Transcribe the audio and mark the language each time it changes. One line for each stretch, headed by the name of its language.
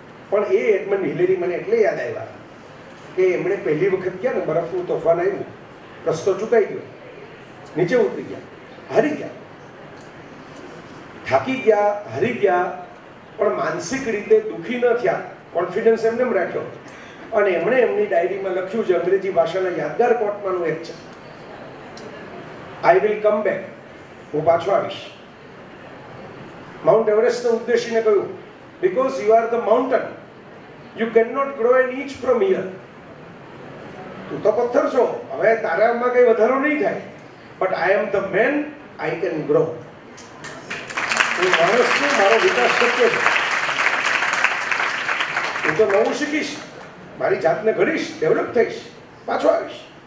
Gujarati: પણ એ Edmund Hillary મને એટલે યાદ આવ્યા કે એમણે પહેલી વખત ગયા ને, બરફનું તોફાન આવ્યું, રસ્તો ચૂકાઈ ગયો, નીચે ઉતરી ગયા, હારી ગયા, થાકી ગયા, હારી ગયા, પણ માનસિક રીતે દુઃખી ન થયા, કોન્ફિડન્સ એમને રાખ્યો. અને એમણે એમની ડાયરીમાં લખ્યું છે, અંગ્રેજી ભાષાના યાદગાર કોટમાંનું એક છે,
English: I will come back,
Gujarati: હું પાછો આવીશ. માઉન્ટ એવરેસ્ટને ઉદ્દેશીને કહ્યું,
English: because you are the mountain, you cannot grow an inch from here.
Gujarati: તું તો પથ્થર છો, હવે તારામાં કઈ વધારો નહીં થાય,
English: but I am the man, I can grow.
Gujarati: હું માણસ છું, મારો વિકાસ શક્ય છે. હું તો નવું શીખીશ, મારી જાતને ઘડીશ, ડેવલપ થઈશ, પાછો આવીશ.